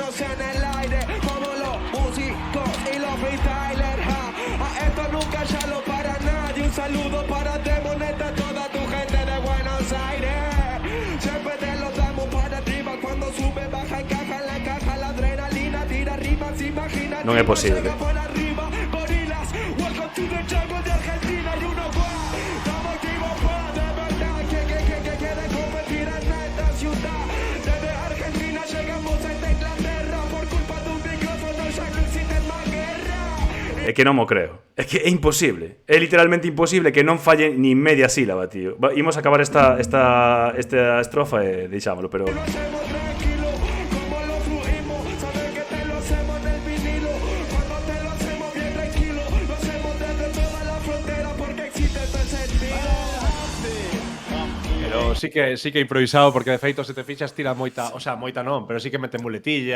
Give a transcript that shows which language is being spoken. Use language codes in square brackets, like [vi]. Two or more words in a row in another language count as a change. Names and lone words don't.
[es] Saludo para Demoneta, toda tu gente de Buenos Aires. Siempre te lo damos para arriba. Cuando sube, baja, encaja en la caja. La adrenalina tira rimas, imagina. [gl] Non é posible. [es] Gorilas, [en] welcome to the jungle [es] de Argentina y Uruguay. Estamos activos para de verdad. Que quiere competir en esta ciudad. Desde Argentina llegamos a Inglaterra. Por culpa de un micrófono ya no existe más guerra. [gl] É que non mo creo. É que é imposible. É literalmente imposible que non falle ni media sílaba, tío. Imos acabar esta estrofa e deixámoslo, pero... Sí que improvisado, porque de feito se te fixas tira moita, [es] o sea, [gl] moita non, pero sí que mete muletilla.